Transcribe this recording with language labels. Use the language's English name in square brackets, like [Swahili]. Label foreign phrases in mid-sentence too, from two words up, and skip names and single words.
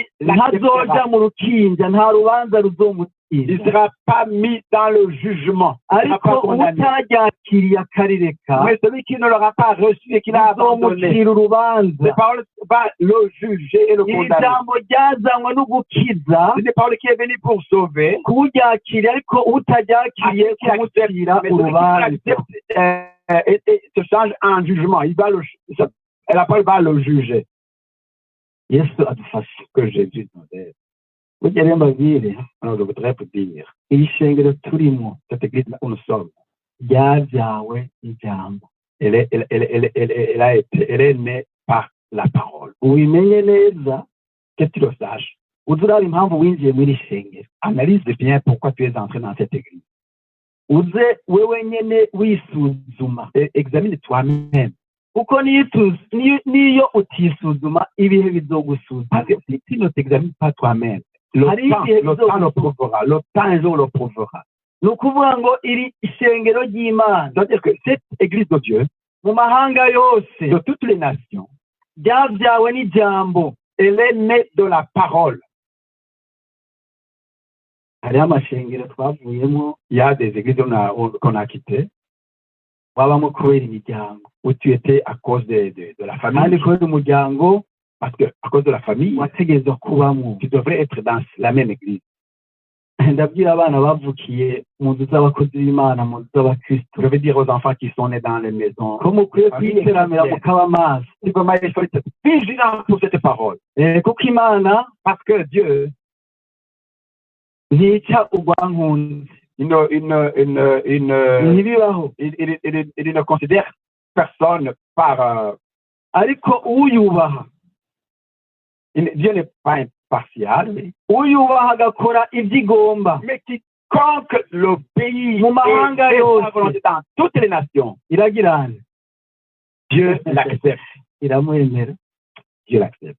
[Rundi] ntazoja mu rukinja, nta rubanza ruzomutsinda. [French] Il ne sera pas mis dans le jugement. [Rundi] Ariko utaryakiriye akarireka, [French] Mais celui qui ne l'aura pas reçu et qui l'a abandonné, [Rundi] uzomucira urubanza. [French] cette parole va le juger et le [Rundi] iri [French] condamner. [Rundi] jambo ryazanywe no gukiza, [French] C'est une parole qui est venue pour sauver. [Rundi] kuryakiriye, ariko utaryakiriye kumucira urubanza. [French] Et se change en jugement. La parole va le juger. [Rundi] Yesu adufashe. [French] Que Jésus nous aide. [Rundi] Burya rero mbabwire, [French] Alors je voudrais vous dire, [Rundi] iri shengero turimo [French] cette église où nous sommes, [Rundi] ryabyawe n'ijambo. [French] elle est née par la parole. [Rundi] Ubimenye neza, [French] Que tu le saches. [Rundi] uze uraba impamvu winjiye muri iri shengero. [French] Analyse bien pourquoi tu es entré dans cette église. [Rundi] Uze wewe nyene wisuzuma. [French] Et examine toi-même. [Rundi] Kuko niyo utisuzuma, ibihe bizogusuzuma. [French] Parce que si tu ne t'examines pas toi-même, le temps le prouvera. Le temps un jour le prouvera. [Rundi] Ni ukuvuga ngo iri ishengero ry'Imana, [French] C'est-à-dire que cette église de Dieu, [Rundi] mu mahanga yose, [French] de toutes les nations, [Rundi] ryabyawe n'ijambo. [French] elle est née de la parole. [Rundi] Hariho amashengero twavuyemo, [French] Il y a des églises qu'on a quittées, [Rundi] wabamo kubera imiryango, [French] où tu étais à cause de la [Rundi] kandi [French] famille. [Rundi] kubera umuryango [French] Parce que à cause de la famille, [Rundi] wategerezwa kubamo. [French] tu devrais être dans la même église. [Rundi] Ndabwira abana bavukiye mu nzu z'abakozi b'Imana, mu nzu z'abakristo, [French] Je veux dire aux enfants qui sont nés dans les maisons, [Rundi] ko mukwiye kwiteramira mukaba maso. [French] il faut être vigilant pour cette parole. [Rundi] Kuko Imana [French] Parce que Dieu, [Rundi] ntica urwankunzi, [French] il [Rundi] ntibibaho. [French] ne considère personne par... [Rundi] Ariko uyubaha, [French] Dieu n'est pas impartial, [Rundi] uyubaha agakora ibyo igomba, [French] mais quiconque le pays [Rundi] mu mahanga [French] et sa [Rundi] yose, [French] volonté dans toutes les nations, [Rundi] iragirana, [French] Dieu l'accepte. [Rundi] iramwemera. [French] Dieu l'accepte.